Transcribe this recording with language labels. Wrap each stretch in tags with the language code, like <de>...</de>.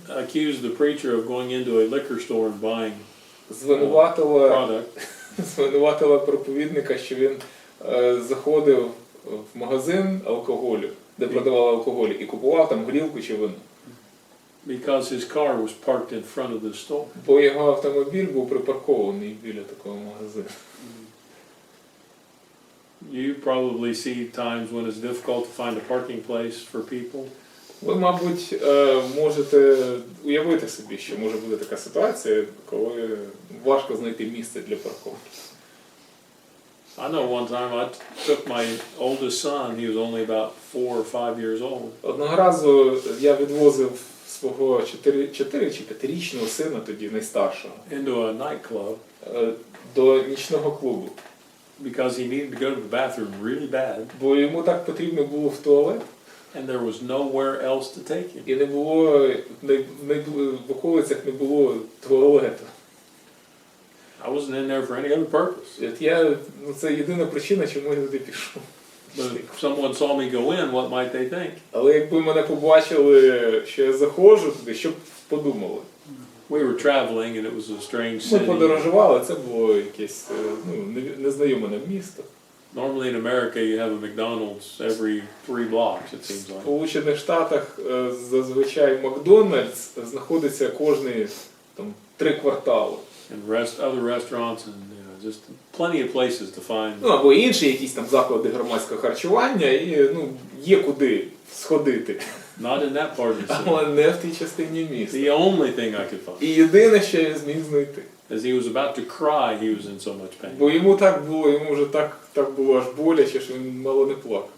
<en>accused the preacher of going into a liquor store and buying</en> <uk>звинуватила</uk> <en>product.</en> <uk>проповідника, що він заходив в магазин алкоголю, де продавали алкоголь, і купував там горілку чи вино.</uk> <en>Because his car was parked in front of the store.</en> <uk>Бо його автомобіль був припаркований біля такого магазину.</uk> <en>You probably see times when it's difficult to find a parking place for people.</en> <uk>Ви, мабуть, можете уявити собі, що може бути така ситуація, коли важко знайти місце для парковки.</uk> <en>I know one time I took my oldest son, he was only about 4 or 5 years old,</en> <uk>Одного разу я відвозив свого 4 чи 5-річного сина, тоді найстаршого,</uk> <en>into a nightclub</en> <uk>до нічного клубу.</uk> <en>because he needed to go to the bathroom really bad,</en> <uk>Бо йому так потрібно було в туалет,</uk> <en>and there was nowhere else to take him.</en> <uk>і не було, в околицях не було туалету.</uk> <en>I wasn't in there for any other purpose.</en> <uk>От це єдина причина, чому я туди пішов.</uk> <en>But if someone saw me go in, what might they think?</en> <uk>Але якби мене побачили, що я заходжу туди, що б подумали?</uk> <en>We were traveling and it was a strange</en> <uk>Ми</uk> <en>city.</en> <uk>подорожували, це було якесь незнайоме нам місто.</uk> <en>Normally in America you have a McDonald's every 3 blocks, it seems</en> <uk>В</uk> <en>like.</en> <uk>Сполучених Штатах зазвичай Макдональдс знаходиться кожні 3 квартали.</uk> <en>And other restaurants and just plenty of places to find.</en> <uk>Або інші якісь там заклади громадського харчування, і є куди сходити.</uk> <en>Not in that part of the city.</en> <uk>Але не в тій частині міста.</uk> <en>The only thing I could find.</en> <uk>І єдине, що я зміг знайти.</uk> <en>As he was about to cry, he was in so much pain.</en> <uk>Бо йому вже так було аж боляче, що він мало не плакав.</uk>